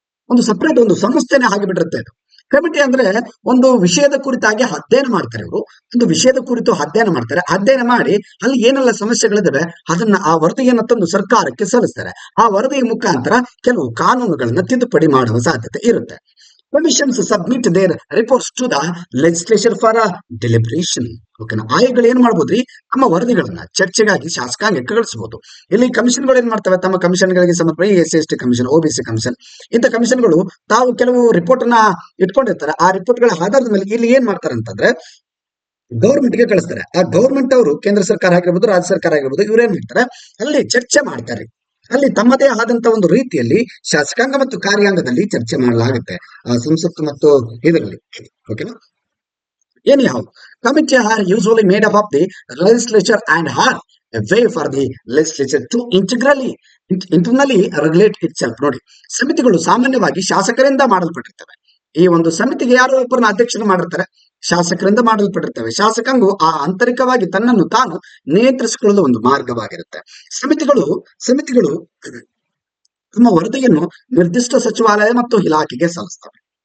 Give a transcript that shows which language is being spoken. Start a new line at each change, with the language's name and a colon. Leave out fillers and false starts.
Kannada: ಒಂದು ಸಪರೇಟ್ ಒಂದು ಸಂಸ್ಥೆನೇ ಆಗಿಬಿಟ್ಟಿರುತ್ತೆ ಇದು. ಕಮಿಟಿ ಅಂದ್ರೆ ಒಂದು ವಿಷಯದ ಕುರಿತಾಗಿ ಅಧ್ಯಯನ ಮಾಡ್ತಾರೆ ಇವರು. ಒಂದು ವಿಷಯದ ಕುರಿತು ಅಧ್ಯಯನ ಮಾಡ್ತಾರೆ. ಅಧ್ಯಯನ ಮಾಡಿ ಅಲ್ಲಿ ಏನೆಲ್ಲ ಸಮಸ್ಯೆಗಳಿದಾವೆ ಅದನ್ನ ಆ ವರದಿಯನ್ನ ತಂದು ಸರ್ಕಾರಕ್ಕೆ ಸಲ್ಲಿಸ್ತಾರೆ. ಆ ವರದಿಯ ಮುಖಾಂತರ ಕೆಲವು ಕಾನೂನುಗಳನ್ನ ತಿದ್ದುಪಡಿ ಮಾಡುವ ಸಾಧ್ಯತೆ ಇರುತ್ತೆ.
English: Commissions submit their reports to the legislature for a deliberation.
Kannada: ಓಕೆನಾ, ಆಯೋಗಗಳು ಏನ್ ಮಾಡ್ಬೋದ್ರಿ, ತಮ್ಮ ವರದಿಗಳನ್ನ ಚರ್ಚೆಗಾಗಿ ಶಾಸಕಾಂಗಕ್ಕೆ ಕಳಿಸಬಹುದು. ಇಲ್ಲಿ ಕಮಿಷನ್ಗಳು ಏನ್ ಮಾಡ್ತವೆ, ತಮ್ಮ ಕಮಿಷನ್ಗಳಿಗೆ ಸಂಬಂಧಪಟ್ಟ SC ST commission, OBC commission, ಇಂಥ ಕಮಿಷನ್ಗಳು ತಾವು ಕೆಲವು ರಿಪೋರ್ಟ್ ಅನ್ನ ಇಟ್ಕೊಂಡಿರ್ತಾರೆ. ಆ ರಿಪೋರ್ಟ್ಗಳ ಆಧಾರದ ಮೇಲೆ ಇಲ್ಲಿ ಏನ್ ಮಾಡ್ತಾರೆ ಅಂತಂದ್ರೆ ಗೌರ್ಮೆಂಟ್ ಗೆ ಕಳಿಸ್ತಾರೆ. ಆ ಗೌರ್ಮೆಂಟ್ ಅವರು ಕೇಂದ್ರ ಸರ್ಕಾರ ಆಗಿರ್ಬೋದು, ರಾಜ್ಯ ಸರ್ಕಾರ ಆಗಿರ್ಬೋದು, ಇವ್ರೇನ್ ಮಾಡ್ತಾರೆ, ಅಲ್ಲಿ ಚರ್ಚೆ ಮಾಡ್ತಾರೆ. ಅಲ್ಲಿ ತಮ್ಮದೇ ಆದಂತ ಒಂದು ರೀತಿಯಲ್ಲಿ ಶಾಸಕಾಂಗ ಮತ್ತು ಕಾರ್ಯಾಂಗದಲ್ಲಿ ಚರ್ಚೆ ಮಾಡಲಾಗುತ್ತೆ, ಸಂಸತ್ತು ಮತ್ತು ಇದರಲ್ಲಿ.
English: ಓಕೆನಾ, anyhow, committee are usually made up of the legislature and are a way for the legislature to internally regulate itself.
Kannada: ನೋಡಿ, ಸಮಿತಿಗಳು ಸಾಮಾನ್ಯವಾಗಿ ಶಾಸಕರಿಂದ ಮಾಡಲ್ಪಟ್ಟಿರ್ತವೆ. ಈ ಒಂದು ಸಮಿತಿಗೆ ಯಾರೋ ಒಬ್ಬರನ್ನ ಅಧ್ಯಕ್ಷರು ಮಾಡಿರ್ತಾರೆ, ಶಾಸಕರಿಂದ ಮಾಡಲ್ಪಟ್ಟಿರ್ತವೆ. ಶಾಸಕಾಂಗವು ಆ ಆಂತರಿಕವಾಗಿ ತನ್ನನ್ನು ತಾನು ನಿಯಂತ್ರಿಸಿಕೊಳ್ಳಲು ಒಂದು ಮಾರ್ಗವಾಗಿರುತ್ತೆ. ಸಮಿತಿಗಳು ತಮ್ಮ ವರದಿಯನ್ನು ನಿರ್ದಿಷ್ಟ ಸಚಿವಾಲಯ ಮತ್ತು ಇಲಾಖೆಗೆ ಸಲ್ಲಿಸ್ತವೆ.